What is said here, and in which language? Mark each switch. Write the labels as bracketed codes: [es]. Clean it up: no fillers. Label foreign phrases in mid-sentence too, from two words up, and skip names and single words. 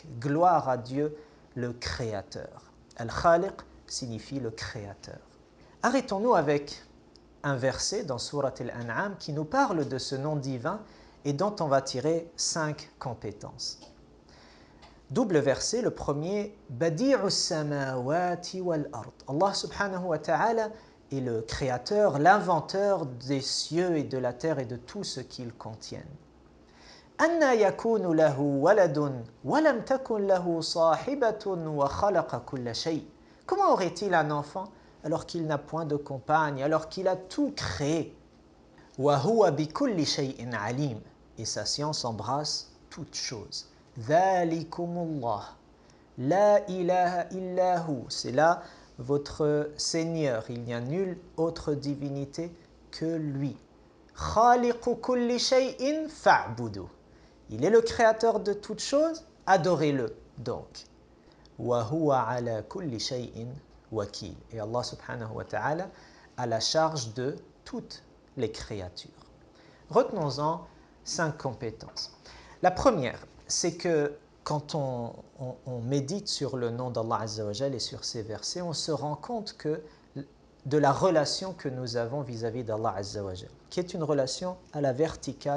[fr] Gloire à Dieu, le Créateur. Al-Khaliq signifie le Créateur. Arrêtons-nous avec un verset dans Surat Al-An'am qui nous parle de ce nom divin et dont on va tirer 5 compétences. Double verset, le premier, [ar] بديع السماوات والأرض. الله سبحانه وتعالى [fr] est le créateur, l'inventeur des cieux et de la terre et de tout ce qu'ils contiennent. [ar] أنى يكون له ولد ولم تكن له صاحبة وخلق كل شيء. [fr] Comment aurait-il un enfant alors qu'il n'a point de compagne, alors qu'il a tout créé? [ar] وهو بكل شيء عليم. [fr] Et sa science embrasse toutes choses. [ar] ذلكم الله. لا إله إلا هو. [fr] C'est là votre Seigneur. Il n'y a nulle autre divinité que lui. [ar] خالق كل شيء فاعبدوه. [fr] Il est le créateur de toutes choses, adorez-le donc. [ar] وهو على كل شيء وكيل. [fr] Et [ar] الله سبحانه وتعالى [fr] a la charge de toutes les créatures. Retenons-en 5 compétences. La première, c'est que quand on médite sur le nom d' [ar] الله عز وجل [fr] et sur ces versets, on se rend compte de la relation que nous avons vis-à-vis d' [ar] الله عز وجل, [fr] qui est une relation à la verticale.